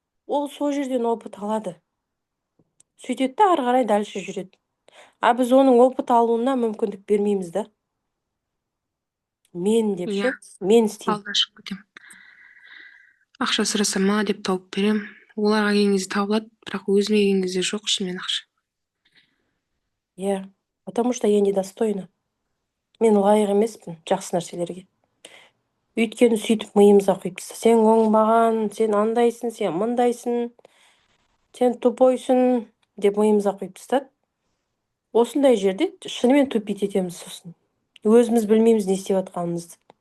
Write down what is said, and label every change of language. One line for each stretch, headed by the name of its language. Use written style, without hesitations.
Kazakh: Ол сол жерден опыт алады. Сөйтеді де ары қарай дальше жүреді. А біз оның опыт алуына мүмкіндік бермейміз да. Мен деп ше, мен істеймін. Алдашып кетем. Ақша сұраса ма деп тауып берем. Оларға келген кезде табылады, бірақ өзіме келген кезде жоқ шынымен ақша.
Russian: Иә, потому что я недостойна.
Kazakh: Мен лайық емеспін жақсы нәрселерге. Өйткені сөйтіп миымызға құйып тастады. Сен оңбаған, сен андайсың, сен мындайсың, сен тупойсың деп миымызға құйып тастады. Осындай жерде шынымен тупить етеміз сосын. Өзіміз білмейміз не істеп жатқанымызды.